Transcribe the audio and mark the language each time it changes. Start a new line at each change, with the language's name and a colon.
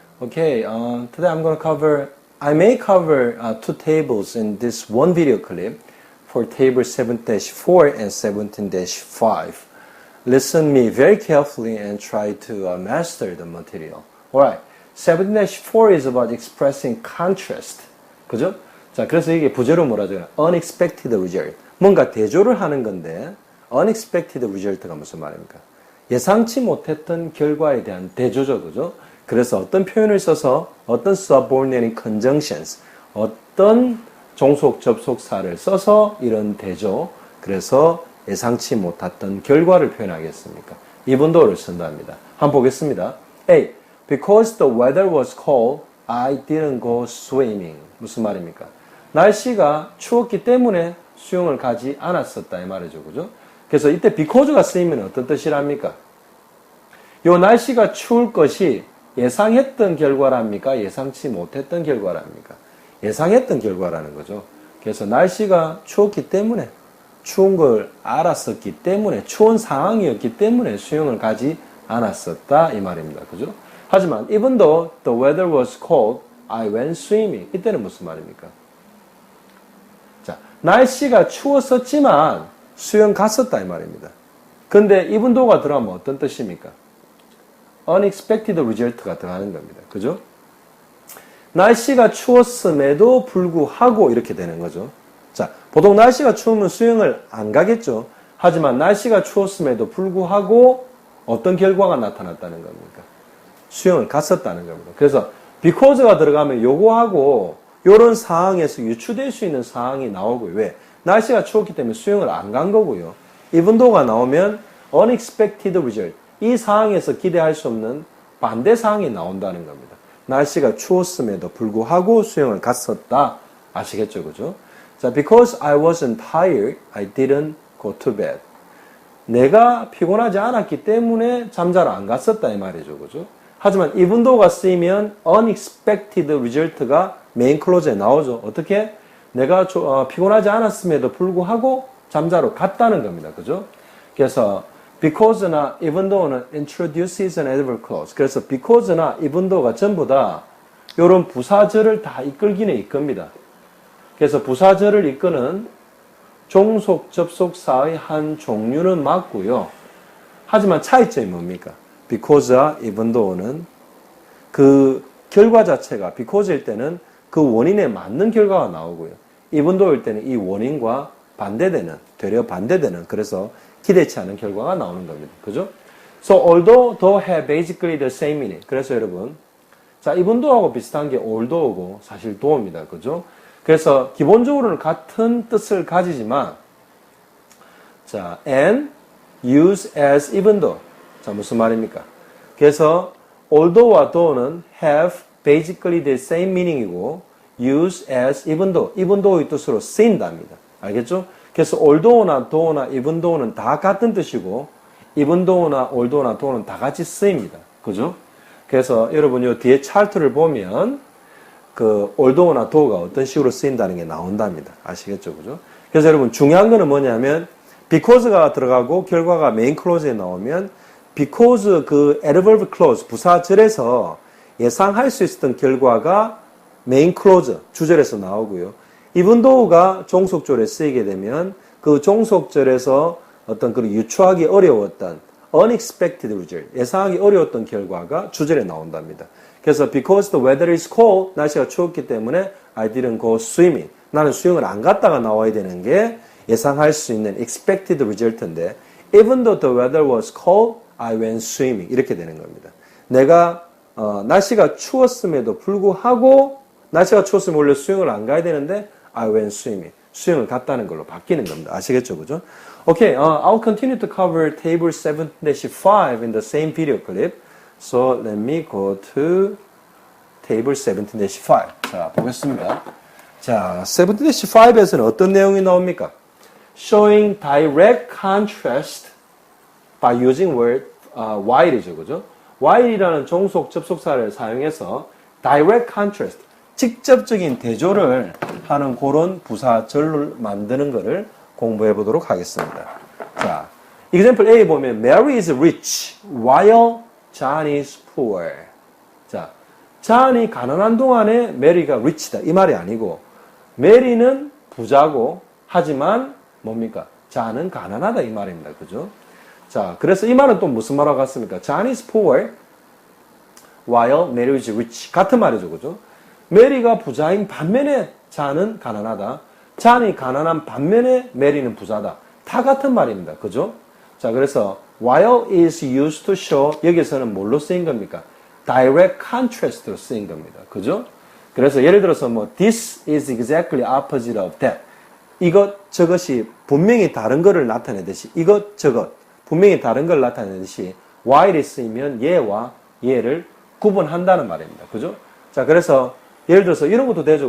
English: Okay, today I may cover two tables in this one video clip for table 7-4 and 17-5. Listen me very carefully and try to master the material. Alright, 17-4 is about expressing contrast.
Korean: 그죠? 자, 그래서 이게 부제로 뭐라죠?
English: Unexpected result.
Korean: 뭔가 대조를 하는 건데 unexpected result가 무슨 말입니까? 예상치 못했던 결과에 대한 대조죠, 그죠? 그래서 어떤 표현을 써서 어떤
English: subordinating conjunctions,
Korean: 어떤 종속 접속사를 써서 이런 대조, 그래서 예상치 못했던 결과를 표현하겠습니까? 이 분도를 쓴답니다. 한번 보겠습니다. A.
English: Because the weather was cold, I didn't go swimming.
Korean: 무슨 말입니까? 날씨가 추웠기 때문에 수영을 가지 않았었다 이 말이죠, 그죠? 그래서 이때 because가 쓰이면 어떤 뜻이랍니까? 요 날씨가 추울 것이 예상했던 결과랍니까? 예상치 못했던 결과랍니까? 예상했던 결과라는 거죠. 그래서 날씨가 추웠기 때문에, 추운 걸 알았었기 때문에, 추운 상황이었기 때문에 수영을 가지 않았었다 이 말입니다, 그죠?
English: 하지만 even though the weather was cold, I went swimming.
Korean: 이때는 무슨 말입니까? 자, 날씨가 추웠었지만 수영 갔었다 이 말입니다. 근데 even though가 들어가면 어떤 뜻입니까? unexpected result가 들어가는 겁니다. 그죠? 날씨가 추웠음에도 불구하고 이렇게 되는 거죠. 자, 보통 날씨가 추우면 수영을 안 가겠죠. 하지만 날씨가 추웠음에도 불구하고 어떤 결과가 나타났다는 겁니까? 수영을 갔었다는 겁니다. 그래서 because가 들어가면 요거하고 요런 상황에서 유추될 수 있는 상황이 나오고요. 왜? 날씨가 추웠기 때문에 수영을 안 간 거고요. even though가 나오면 unexpected result. 이 상황에서 기대할 수 없는 반대 상황이 나온다는 겁니다. 날씨가 추웠음에도 불구하고 수영을 갔었다. 아시겠죠? 그죠?
English: 자, because I wasn't tired, I didn't go to bed.
Korean: 내가 피곤하지 않았기 때문에 잠자러 안 갔었다. 이 말이죠. 그죠? 하지만 even though가 쓰이면 unexpected result가 메인 클로즈에 나오죠. 어떻게? 내가 피곤하지 않았음에도 불구하고 잠자러 갔다는 겁니다. 그죠?
English: 그래서 because나 even though는 introduces an adverb clause.
Korean: 그래서 because나 even though가 전부 다 이런 부사절을 다 이끌기는 이끕니다. 그래서 부사절을 이끄는 종속 접속사의 한 종류는 맞고요. 하지만 차이점이 뭡니까? because와 even though는 그 결과 자체가 because일 때는 그 원인에 맞는 결과가 나오고요. even though일 때는 이 원인과 반대되는, 되려 반대되는, 그래서 기대치 않은 결과가 나오는 겁니다. 그죠?
English: So, although, though have basically the same meaning.
Korean: 그래서 여러분, 자, even though하고 비슷한 게 although고 사실 though입니다. 그죠? 그래서 기본적으로는 같은 뜻을 가지지만, 자,
English: and use as even though.
Korean: 자, 무슨 말입니까? 그래서 although와 though는
English: have basically the same meaning
Korean: 이고
English: use as even though
Korean: 의 뜻으로 쓰인답니다. 알겠죠? 그래서 although나 though나 even though는 다 같은 뜻이고 even though나 although나 though는 다 같이 쓰입니다. 그죠? 그래서 여러분 요 뒤에 차트를 보면 그 although나 though가 어떤 식으로 쓰인다는 게 나온답니다. 아시겠죠? 그죠? 그래서 여러분 중요한 거는 뭐냐면 because가 들어가고 결과가 main clause에 나오면 because 그 adverb clause 부사절에서 예상할 수 있었던 결과가 메인 클로즈, 주절에서 나오고요. even though가 종속절에 쓰이게 되면 그 종속절에서 어떤 그런 유추하기 어려웠던 unexpected result, 예상하기 어려웠던 결과가 주절에 나온답니다. 그래서 because the weather is cold, 날씨가 추웠기 때문에 I didn't go swimming. 나는 수영을 안 갔다가 나와야 되는 게 예상할 수 있는 expected result인데
English: even though the weather was cold, I went swimming.
Korean: 이렇게 되는 겁니다. 내가 날씨가 추웠음에도 불구하고 날씨가 추웠으면 원래 수영을 안 가야 되는데
English: I went swimming.
Korean: 수영을 갔다는 걸로 바뀌는 겁니다. 아시겠죠? 그죠?
English: Okay, I'll continue to cover table 7-5 in the same video clip. So let me go to table 17-5.
Korean: 자, 보겠습니다. 자, 17-5에서는 어떤 내용이 나옵니까?
English: Showing direct contrast by using word while이죠.
Korean: 그죠? while이라는 종속 접속사를 사용해서 direct contrast, 직접적인 대조를 하는 그런 부사절을 만드는 것을 공부해 보도록 하겠습니다.
English: example A 보면 Mary is rich while John is poor.
Korean: 자, 존이 가난한 동안에 메리가 rich다. 이 말이 아니고 메리는 부자고 하지만 뭡니까? 존은 가난하다 이 말입니다. 그죠? 자, 그래서 이 말은 또 무슨 말하고 같습니까?
English: John is poor while Mary is rich.
Korean: 같은 말이죠. 그죠? 메리가 부자인 반면에 존은 가난하다. 존이 가난한 반면에 메리는 부자다. 다 같은 말입니다. 그죠? 자, 그래서
English: while is used to show
Korean: 여기서는 뭘로 쓰인 겁니까? direct contrast로 쓰인 겁니다. 그죠? 그래서 예를 들어서 뭐
English: this is exactly opposite of that.
Korean: 이것 저것이 분명히 다른 것을 나타내듯이 이것 저것 분명히 다른 걸 나타내듯이 while이 쓰이면 얘와 얘를 구분한다는 말입니다. 그죠? 자, 그래서 예를 들어서 이런 것도 되죠.